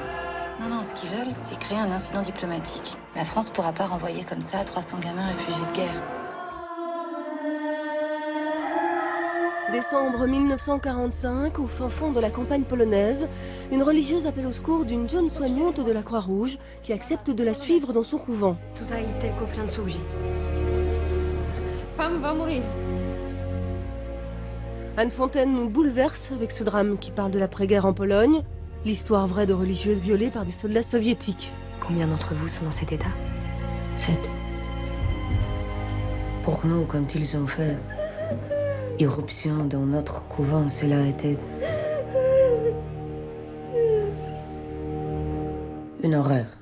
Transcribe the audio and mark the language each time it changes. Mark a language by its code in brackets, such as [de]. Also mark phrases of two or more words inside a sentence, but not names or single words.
[fr] Non, ce qu'ils veulent, c'est créer un incident diplomatique. La France pourra pas renvoyer comme ça 300 gamins réfugiés de guerre. Décembre 1945, au fin fond de la campagne polonaise, une religieuse appelle au secours d'une jeune soignante de la Croix-Rouge qui accepte de la suivre dans son couvent. [pl] Tutaj tylko Francuzi. [fr] Femme va mourir. Anne Fontaine nous bouleverse avec ce drame qui parle de l'après-guerre en Pologne, l'histoire vraie de religieuses violées par des soldats soviétiques. Combien d'entre vous sont dans cet état? 7. Pour nous, quand ils ont fait irruption dans notre couvent, cela a été une horreur.